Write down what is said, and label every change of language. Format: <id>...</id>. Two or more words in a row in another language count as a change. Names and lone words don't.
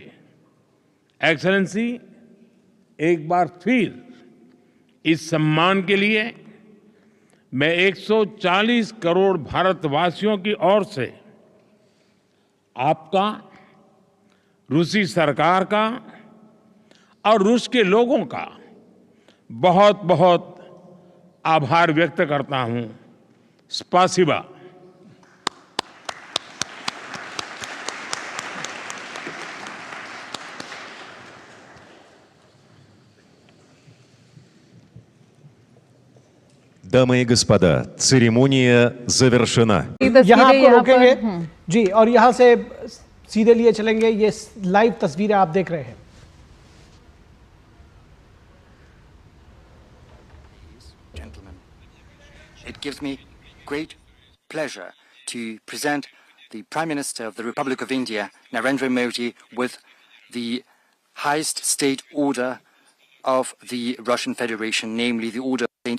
<hi>एक्सेलेंसी, एक बार फिर इस सम्मान के लिए मैं 140 करोड़ भारतवासियों की ओर से आपका, रूसी सरकार का और रूस के लोगों का बहुत बहुत आभार व्यक्त करता हूं।</hi> <ru>स्पासिबा। Дамы и господа, церемония завершена.</ru> <hi>यहाँ आपको रोकेंगे जी, और यहाँ से सीधे लिए चलेंगे। ये लाइव तस्वीरें आप देख रहे हैं।</hi> <en>Gentlemen, it gives me great pleasure to present the Prime Minister of the Republic of India, Narendra Modi, with the highest state order of the Russian Federation, namely the Order of St.</en>